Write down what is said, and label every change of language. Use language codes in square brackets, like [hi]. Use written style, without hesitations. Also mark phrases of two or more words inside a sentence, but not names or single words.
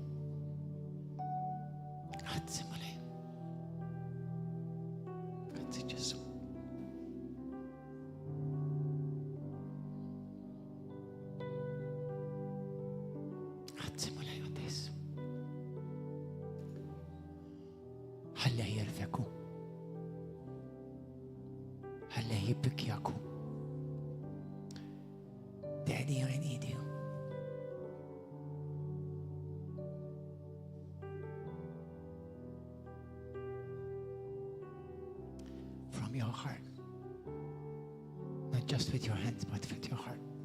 [it] Grazie Maria. Grazie Gesù. Grazie Maria adesso. [mt] Ħalla jirfeku. Ħalla jibbikjaku. [en] Daddy, I need you. From your heart. Not just with your hands, but with your heart.